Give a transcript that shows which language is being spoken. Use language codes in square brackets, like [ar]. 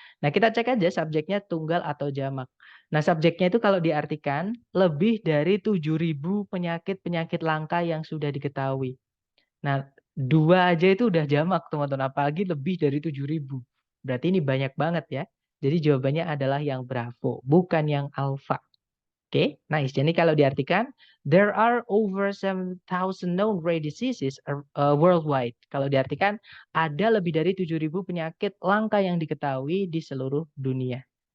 [id] Nah, kita cek aja subjeknya tunggal atau jamak. Nah, subjeknya itu kalau diartikan lebih dari 7.000 penyakit-penyakit langka yang sudah diketahui. Nah, 2 aja itu udah jamak, teman-teman. Apalagi lebih dari 7.000. Berarti ini banyak banget ya. Jadi jawabannya adalah yang bravo, bukan yang alpha. [en] Oke, nice. [id] Jadi kalau diartikan, [en] there are over 7,000 known rare diseases worldwide. [id] Kalau diartikan, ada lebih dari 7.000 penyakit langka yang diketahui di seluruh dunia.